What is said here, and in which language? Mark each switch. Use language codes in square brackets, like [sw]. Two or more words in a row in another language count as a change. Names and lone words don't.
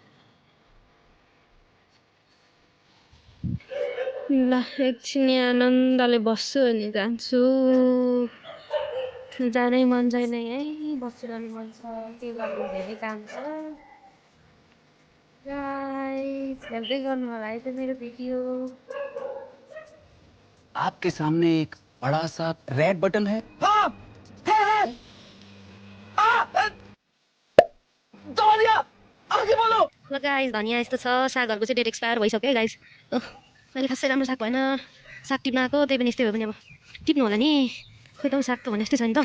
[ne] ल एकछिन आनन्दले बस्छु अनि जान्छु। जानै मन छैन, यहीँ बसिरहनु मन छ। के गर्नु, धेरै काम छ। गाइस, हेर्दै गर्नु होला है त मेरो भिडियो। [hi] आपके सामने एक बड़ा सा रेड बटन है। हाँ, है। दबा दिया, आगे बोलो। [ne] ल गाइस, धनियाँ यस्तो छ। सागहरूको चाहिँ डेट एक्सपायर भइसक्यो है गाइस। मैले खासै राम्रो साग भएन। साग टिप्न आएको, त्यही पनि यस्तै भयो भने अब टिप्नु होला नि। खोइ त साग त भने यस्तै छ नि त।